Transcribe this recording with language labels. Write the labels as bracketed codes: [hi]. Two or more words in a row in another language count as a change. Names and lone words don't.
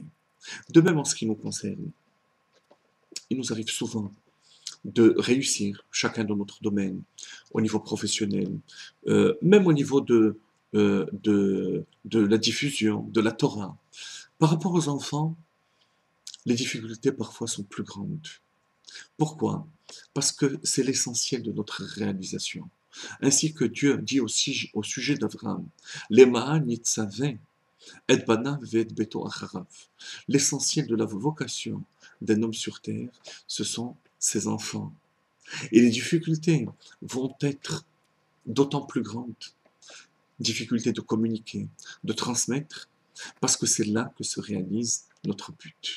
[fr] De même en ce qui nous concerne, il nous arrive souvent de réussir chacun dans notre domaine, au niveau professionnel, même au niveau de la diffusion, de la Torah. Par rapport aux enfants, les difficultés parfois sont plus grandes. Pourquoi? Parce que c'est l'essentiel de notre réalisation. Ainsi que Dieu dit aussi au sujet d'Abraham, [he] למען יצוה את בניו ואת ביתו אחריו. [fr] L'essentiel de la vocation d'un homme sur terre, ce sont ses enfants. Et les difficultés vont être d'autant plus grandes. Difficultés de communiquer, de transmettre, parce que c'est là que se réalise notre but.